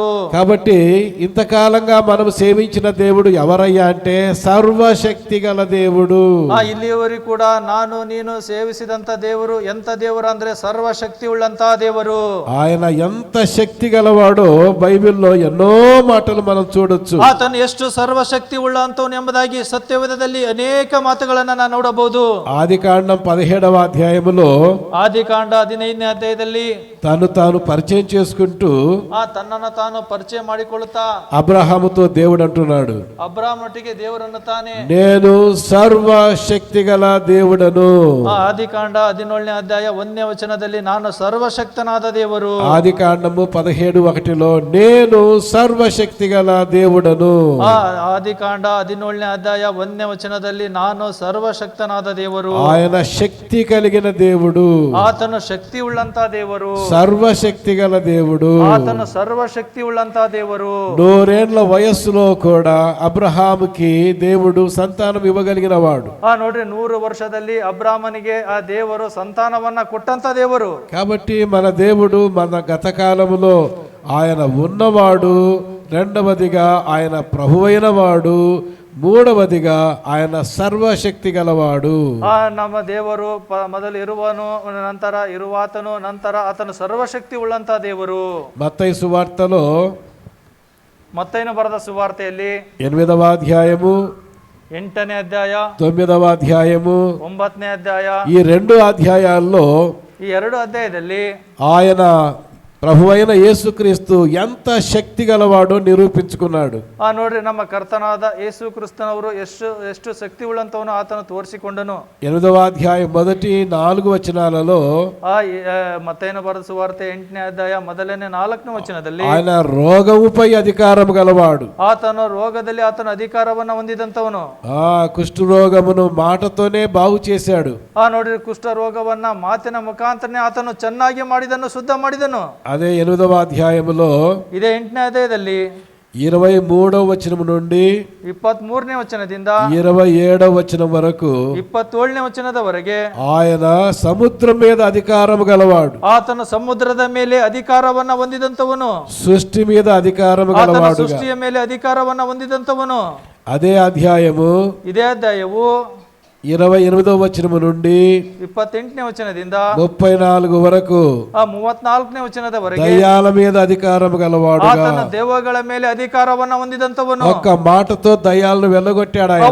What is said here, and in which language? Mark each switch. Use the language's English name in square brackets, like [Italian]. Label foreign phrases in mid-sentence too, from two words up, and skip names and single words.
[Telugu] కాబట్టి ఇంతకాలంగా మనం సేవించిన దేవుడు ఎవరయ్యా అంటే సర్వశక్తి గల దేవుడు. [Kannada] ಇಲ್ಲಿಯವರೆಗೂ ಕೂಡ ನಾನು ನೀನು ಸೇವಿಸಿದಂತ ದೇವರು ಎಂತ ದೇವರು ಅಂದ್ರೆ ಸರ್ವಶಕ್ತಿ ಉಳ್ಳಂತ ದೇವರು. [Telugu] ఆయన ఎంత శక్తి గలవాడో బైబిల్లో ఎన్నో మాటలు మనం చూడొచ్చు. [Kannada] ಆತನು ಎಷ್ಟು ಸರ್ವಶಕ್ತಿ ಉಳ್ಳಂತವನು ಎಂಬುದಾಗಿ ಸತ್ಯವೇದದಲ್ಲಿ ಅನೇಕ ಮಾತುಗಳನ್ನ ನಾವು ನೋಡಬಹುದು. [Telugu] ఆదికాండం 17వ అధ్యాయములో [Kannada] ಆದಿಕಾಂಡ 15ನೇ ಅಧ್ಯಾಯದಲ್ಲಿ [Telugu] తాను పరిచయం చేసుకుంటూ [Kannada] ತನ್ನನ್ನು ತಾನು ಪರಿಚಯ ಮಾಡಿಕೊಳ್ಳುತ್ತಾ [Telugu] అబ్రహాముతో దేవుడు అంటున్నాడు, [Kannada] ಅಬ್ರಾಮನೊಟ್ಟಿಗೆ ದೇವರನ್ನು ತಾನೇ [Telugu] నేను సర్వశక్తి గల దేవుడను. [Kannada] ಆದಿಕಾಂಡ 17ನೇ ಅಧ್ಯಾಯ 1ನೇ ವಚನದಲ್ಲಿ ನಾನು ಸರ್ವಶಕ್ತನಾದ ದೇವರು. [Telugu] ఆదికాండము 17:1 నేను సర్వశక్తి గల దేవుడను. [Kannada] ಆದಿಕಾಂಡ 17ನೇ ಅಧ್ಯಾಯ 1ನೇ ವಚನದಲ್ಲಿ ನಾನು ಸರ್ವಶಕ್ತನಾದ ದೇವರು. [Telugu] ఆయన శక్తి కలిగిన దేవుడు, [Kannada] ಆತನು ಶಕ್ತಿ ಉಳ್ಳಂತ ದೇವರು, [Telugu] సర్వశక్తి గల దేవుడు. [Kannada] ಆತನು ಸರ್ವಶಕ್ತಿ ಉಳ್ಳಂತ ದೇವರು. [Telugu] 100 ఏళ్ల వయస్సులో కూడా అబ్రహాముకి దేవుడు సంతానం ఇవ్వగలిగిన వాడు. [Kannada] ನೋಡ್ರಿ 100 ವರ್ಷದಲ್ಲಿ ಅಬ್ರಾಮನಿಗೆ ಆ ದೇವರು ಸಂತಾನವನ್ನ ಕೊಟ್ಟಂತ ದೇವರು. [Telugu] కాబట్టి మన దేవుడు మన గత కాలములో ఆయన ఉన్నవాడు, రెండవదిగా ఆయన ప్రభువైన వాడు, మూడవదిగా ఆయన సర్వశక్తి గలవాడు. [Kannada] ನಮ್ಮ ದೇವರು ಮೊದಲು ಇರುವನು, ನಂತರ ಇರುವಾತನು, ನಂತರ ಆತನು ಸರ್ವಶಕ್ತಿ ಉಳ್ಳಂತ ದೇವರು. [Telugu] ಮತ್ತయి సువార్తలో [Kannada] ಮತ್ತೈನ ಬರೆದ ಸುವಾರ್ತೆಯಲ್ಲಿ [Telugu] 8వ అధ్యాయము [Kannada] 8ನೇ ಅಧ್ಯಾಯ [Telugu] 9వ అధ్యాయము [Kannada] 9ನೇ ಅಧ್ಯಾಯ [Telugu] ఈ 2 అధ్యాయాల్లో [Kannada] ಈ 2 ಅಧ್ಯಾಯದಲ್ಲಿ [Telugu] ఆయన ప్రభువైన యేసుక్రీస్తు ఎంత శక్తి గలవాడో నిరూపించుకున్నాడు. [Kannada] ನೋಡ್ರಿ ನಮ್ಮ ಕರ್ತನಾದ ಯೇಸು ಕ್ರಿಸ್ತನವರು ಎಷ್ಟು ಶಕ್ತಿ ಉಳ್ಳಂತವನು ಆತನು ತೋರಿಸಿಕೊಂಡನು. [Telugu] 8వ అధ్యాయం మొదటి 4 వచనాలలో [Kannada] ಮತ್ತೈನ ಬರೆದ ಸುವಾರ್ತೆ 8ನೇ ಅಧ್ಯಾಯ ಮೊದಲನೇ 4ನೇ ವಚನದಲ್ಲಿ [Telugu] ఆయన రోగముపై అధికారం గలవాడు. [Kannada] ಆತನು ರೋಗದಲ್ಲಿ ಆತನ ಅಧಿಕಾರವನ್ನ ಹೊಂದಿದಂತವನು. [Telugu] కుష్ఠరోగమును మాటతోనే బాగు చేశాడు. [Kannada] ನೋಡ್ರಿ ಕುಷ್ಠ ರೋಗವನ್ನ ಮಾತಿನ ಮುಖಾಂತರನೇ ಆತನು ಚೆನ್ನಾಗಿ ಮಾಡಿದನು, ಶುದ್ಧ ಮಾಡಿದನು. [Telugu] అదే 8వ అధ్యాయములో [Kannada] ఇదే 8ನೇ ಅಧ್ಯಾಯದಲ್ಲಿ [Telugu] 23వ వచనం నుండి [Kannada] 23ನೇ ವಚನದಿಂದ [Telugu] 27వ వచనం వరకు [Kannada] 27ನೇ ವಚನದವರೆಗೆ [Telugu] ఆయన సముద్రం మీద అధికారం గలవాడు. [Kannada] ಆತನು ಸಮುದ್ರದ ಮೇಲೆ ಅಧಿಕಾರವನ್ನ ಹೊಂದಿದಂತವನು. [Telugu] సృష్టి మీద అధికారం [Kannada] ಆತನು [Telugu] గలవాడు. [Kannada] ಸೃಷ್ಟಿಯ ಮೇಲೆ ಅಧಿಕಾರವನ್ನ ಹೊಂದಿದಂತವನು. [Telugu] అదే అధ్యాయము [Kannada] ಇದೇ ಅಧ್ಯಾಯವು [Telugu] 28వ వచనం నుండి [Kannada] 28ನೇ ವಚನದಿಂದ [Telugu] 34 వరకు [Kannada] 34ನೇ ವಚನದವರೆಗೆ [Telugu] దయ్యాల మీద అధికారం గలవాడుగా, [Kannada] ಆತನ ದೆವ್ವಗಳ ಮೇಲೆ ಅಧಿಕಾರವನ್ನ ಹೊಂದಿದಂತವನು. [Telugu] ఒక్క మాటతో దయ్యాలను వెళ్ళగొట్టాడు ఆయన.